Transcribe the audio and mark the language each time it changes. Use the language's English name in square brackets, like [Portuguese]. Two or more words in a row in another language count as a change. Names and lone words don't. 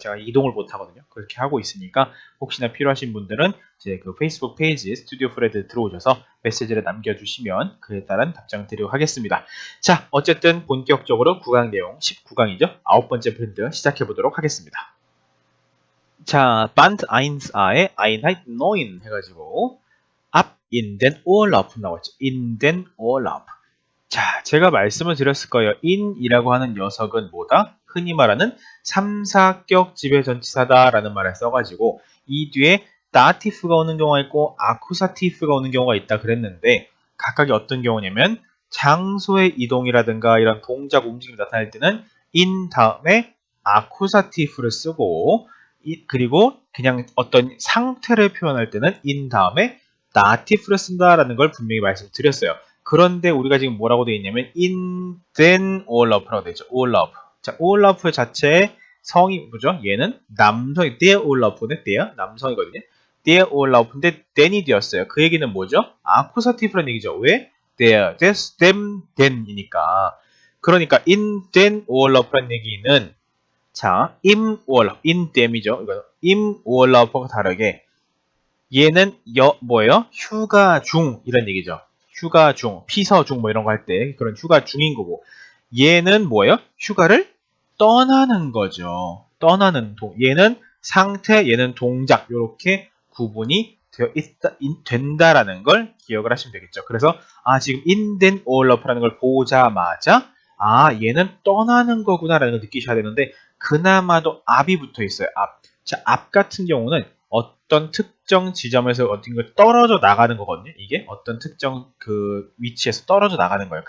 [Korean] 제가 이동을 못 하거든요. 그렇게 하고 있으니까 혹시나 필요하신 분들은 제 그 페이스북 페이지 스튜디오 프레드 들어오셔서 메시지를 남겨주시면 그에 따른 답장 드리도록 하겠습니다. 자, 어쨌든 본격적으로 구강 내용 19강이죠. 9번째 프린트 시작해보도록 하겠습니다. 자, Band 1a의 Einheit 9 해가지고 [German] ab in den Urlaub [Korean] 나왔죠. [German] in den Urlaub. [Korean] 자, 제가 말씀을 드렸을 거예요. in이라고 하는 녀석은 뭐다? 흔히 말하는 3, 4격 지배전치사다라는 말을 써가지고 이 뒤에 다티프가 오는 경우가 있고 아쿠사티프가 오는 경우가 있다 그랬는데, 각각이 어떤 경우냐면 장소의 이동이라든가 이런 동작 움직임이 나타날 때는 in 다음에 아쿠사티프를 쓰고, 그리고 그냥 어떤 상태를 표현할 때는 in 다음에 다티프를 쓴다라는 걸 분명히 말씀드렸어요. 그런데 우리가 지금 뭐라고 되어 있냐면 [German] in den Urlaub [Korean] 라고 되어 있죠. Urlaub. 자, Urlaub 자체의 성이 뭐죠? 얘는 남성이 [German] der Urlaub [Korean] 인데 der 남성이거든요. [German] der Urlaub [Korean] 인데 den이 되었어요. 그 얘기는 뭐죠? 아쿠사티브라는 얘기죠. 왜? [German] der, des, dem, [Korean] den이니까. 그러니까 [German] in den Urlaub [Korean] 라는 얘기는, 자, [German] im Urlaub, in dem이죠. [Korean] 이거 [German] im Urlaub [Korean] 과 다르게 얘는 뭐예요? 휴가 중 이런 얘기죠. 휴가 중, 피서 중 이런 거 할 때 그런 휴가 중인 거고, 얘는 뭐예요? 휴가를 떠나는 거죠. 얘는 상태, 얘는 동작, 이렇게 구분이 된다라는 걸 기억을 하시면 되겠죠. 그래서 지금 [German] in den Urlaub [Korean] 라는 걸 보자마자 얘는 떠나는 거구나라는 걸 느끼셔야 되는데, 그나마도 앞이 붙어 있어요. 앞. 자, 앞 같은 경우는 어떤 특정 지점에서 어떤 걸 떨어져 나가는 거거든요. 이게 어떤 특정 그 위치에서 떨어져 나가는 거예요.